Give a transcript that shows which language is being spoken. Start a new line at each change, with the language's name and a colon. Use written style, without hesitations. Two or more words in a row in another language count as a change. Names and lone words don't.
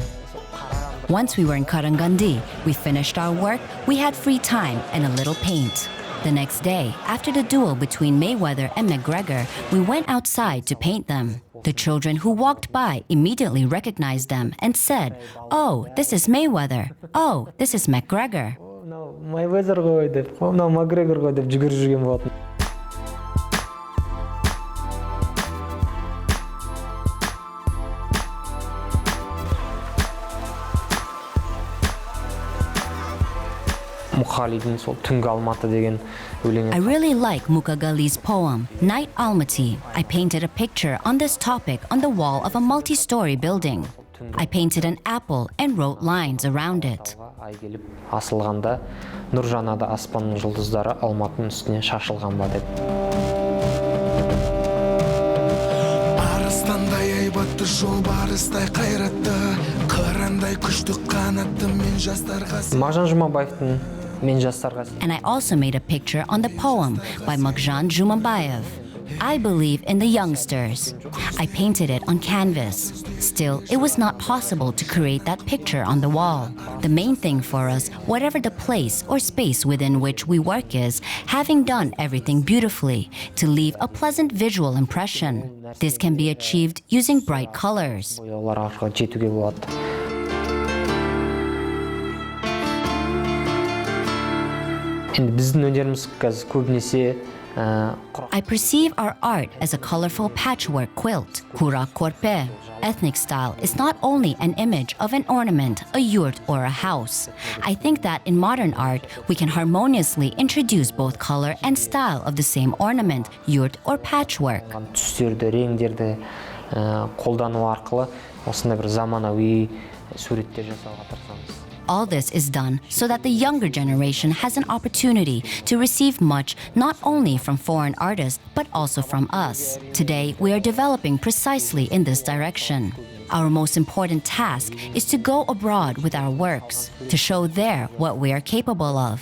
English: Once we were in Karangandi, we finished our work, we had free time and a little paint. The next day, after the duel between Mayweather and McGregor, we went outside to paint them. The children who walked by immediately recognized them and said, "Oh, this is Mayweather. Oh, this is McGregor."
Kazakh: Mayweather ғой деп, мынау McGregor ғой деп жүгіріп жүрген болатын. Мұқалидың сол түнгі Алматы деген өлеңі.
English: I really like Mukhagali's poem, Night Almaty. I painted a picture on this topic on the wall of a multi-story building. I painted an apple and wrote lines around it.
Kazakh: Ай келіп асылғанда, нұр жанады аспанның жұлдыздары Алматының үстіне шашылған ба деп. Арыстандай айбатты жолбарыстай қайратты, қырандай күшті қанатты мен жастарға. Мағжан Жұмабаевтың Мен жастарға.
English: And I also made a picture on the poem by Yerzhan Tanayev. I believe in the youngsters. I painted it on canvas. Still, it was not possible to create that picture on the wall. The main thing for us, whatever the place or space within which we work is, having done everything beautifully, to leave a pleasant visual impression. This can be achieved using bright colors.
Kazakh: Олар арқылы жетуге болады. Енді біздің өнеріміз қазір көбінесе
English: I perceive our art as a colorful patchwork quilt,
Kazakh: құрақ көрпе.
English: Ethnic style is not only an image of an ornament, a yurt, or a house. I think that in modern art, we can harmoniously introduce both color and style of the same ornament, yurt, or patchwork.
Kazakh: Түстерді, реңдерді қолдану арқылы осындай бір заманауи суреттер жасауға тырысамыз.
English: All this is done so that the younger generation has an opportunity to receive much not only from foreign artists but also from us. Today, we are developing precisely in this direction. Our most important task is to go abroad with our works, to show there what we are capable of.